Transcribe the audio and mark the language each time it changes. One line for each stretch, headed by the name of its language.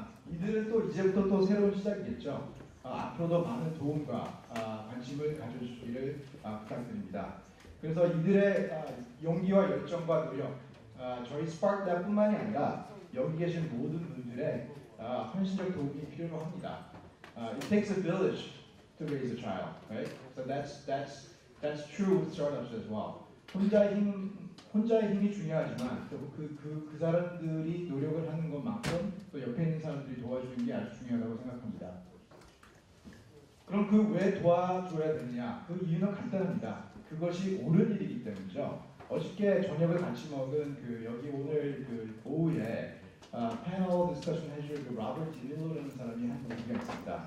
Korean: 이들은 또 이제부터 또 새로운 시작이겠죠. 앞으로도 많은 도움과 관심을 가져주시기를 부탁드립니다. 그래서 이들의 용기와 열정과 노력, 저희 스파크랩뿐만이 아니라 여기 계신 모든 분들의 헌신적 도움이 필요로 합니다.
English: It takes a village to raise a child, right? So that's true with startups as well.
Korean: 혼자의 힘이 중요하지만 또 그 사람들이 노력을 하는 것만큼 또 옆에 있는 사람들이 도와주는 게 아주 중요하다고 생각합니다. 그럼 왜 도와줘야 되느냐? 그 이유는 간단합니다. 그것이 옳은 일이기 때문이죠. 어저께 저녁을 같이 먹은 여기 오늘 오후에 패널 디스커션 해줄 로버트 디밀로라는 사람이 한 얘기가 있습니다.